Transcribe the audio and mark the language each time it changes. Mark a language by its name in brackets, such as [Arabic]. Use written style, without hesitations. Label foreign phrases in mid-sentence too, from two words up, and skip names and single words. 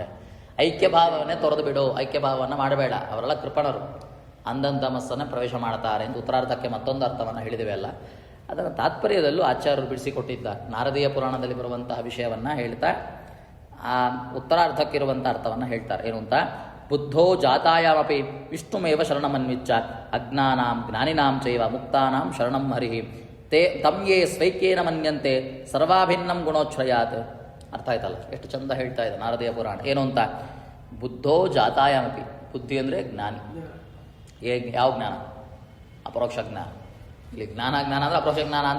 [Kannada] ಐಕ್ಯಭಾವವನ್ನೇ ತೊರೆದು ಬಿಡು, ಐಕ್ಯಭಾವವನ್ನು ಮಾಡಬೇಡ. ಅವರೆಲ್ಲ ಕೃಪಣರು, ಅಂಧಂತಮಸ್ಸನ್ನು ಪ್ರವೇಶ ಮಾಡ್ತಾರೆ ಎಂದು ಉತ್ತರಾರ್ಧಕ್ಕೆ ಮತ್ತೊಂದು ಅರ್ಥವನ್ನು ಹೇಳಿದ್ದೇವೆ ಅಲ್ಲ. ಅದನ್ನು ತಾತ್ಪರ್ಯದಲ್ಲೂ ಆಚಾರ್ಯರು ಬಿಡಿಸಿಕೊಟ್ಟಿದ್ದ ನಾರದೀಯ ಪುರಾಣದಲ್ಲಿ ಬರುವಂತಹ ವಿಷಯವನ್ನು ಹೇಳ್ತಾ ಆ ಉತ್ತರಾರ್ಧಕ್ಕಿರುವಂಥ ಅರ್ಥವನ್ನು ಹೇಳ್ತಾರೆ. ಏನು ಅಂತ? [Sanskrit] ಬುದ್ಧೋ ಜಾತಾಯಾಮಪಿ ವಿಷ್ಣುಮೇವ ಶರಣಮನ್ವಿಚ್ಚ ಅಜ್ಞಾನಾಂ ಜ್ಞಾನಿನಾಂ ಚೈವ ಮುಕ್ತಾನಾಂ ಶರಣಂ ಹರಿಹಿ ತೇ ತಮ್ಯೇ ಸ್ವೈಕ್ಯೇನ ಮನ್ಯಂತೆ ಸರ್ವಾಭಿನ್ನಂ ಗುಣೋಚ್ಛ್ರಯಾತ್. [Kannada] ಅರ್ಥ ಆಯ್ತಲ್ಲ, ಎಷ್ಟು ಚಂದ ಹೇಳ್ತಾ ಇದೆ ನಾರದೀಯ ಪುರಾಣ. ಏನು ಅಂತ? [Sanskrit] ಬುದ್ಧೋ ಜಾತಾಯಾಮಪಿ, [Kannada] ಬುದ್ಧಿ ಅಂದರೆ ಜ್ಞಾನಿ. ಯಾವ ಜ್ಞಾನ? ಅಪರೋಕ್ಷ ಜ್ಞಾನ. ಇಲ್ಲಿ ಜ್ಞಾನ ಅಂದರೆ ಅಪರೋಕ್ಷ ಜ್ಞಾನ ಅಂತ.